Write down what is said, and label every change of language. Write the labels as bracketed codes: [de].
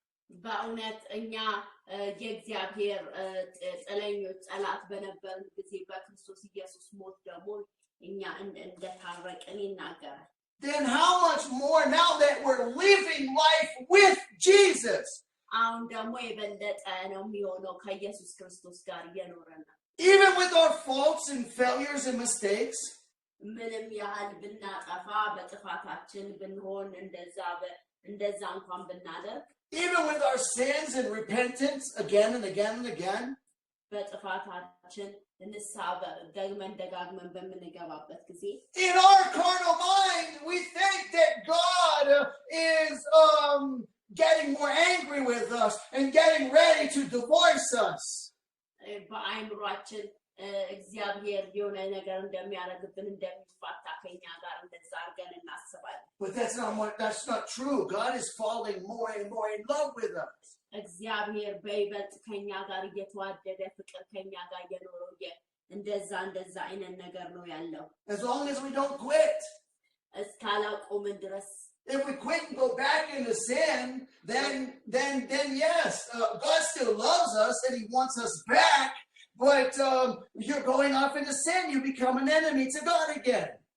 [am] በእውነት እኛ የእግዚአብሔር ጠለኞች ጠላት በነበርን ጊዜ በክርስቶስ ኢየሱስ ሞት ደግሞ እኛ እንደታረቅን ይናገራል። [en] Then how much more now that we're living life with Jesus? [am] አሁን ደግሞ የበለጠ ነው የሚሆነው ከኢየሱስ ክርስቶስ ጋር እየኖረን ነው። [en] Even with our faults and failures and mistakes, [am] ምንም ያህል ብናጠፋ በጥፋታችን ብንሆን እንደዛ እንኳን ብናደርግ [en] even with our sins and repentance again and again and again, [am] በጥፋታችን ንስሐ ደግመን ደጋግመን በምንገባበት ጊዜ [en] in our carnal mind, we think that God is getting more angry with us and getting ready to divorce us. [am] በአይምሯችን እግዚአብሔር የሆነ ነገር እንደሚያደርግብን እንደሚፋታ ከኛ ጋር እንደዛ አድርገን እናስባለን። [en] But that's not true. God is falling more and more in love with us. [am] እግዚአብሔር በይበልጥ ከኛ ጋር እየተዋደደ ፍቅር ከኛ ጋር እየኖረ እንደዛ አይነት ነገር ነው ያለው። [en] As long as we don't quit. [am] እስካላቆምን ድረስ [en] If we quit and go back into sin, then yes, God still loves us and he wants us back. But you're going off into sin, you become an enemy to God again.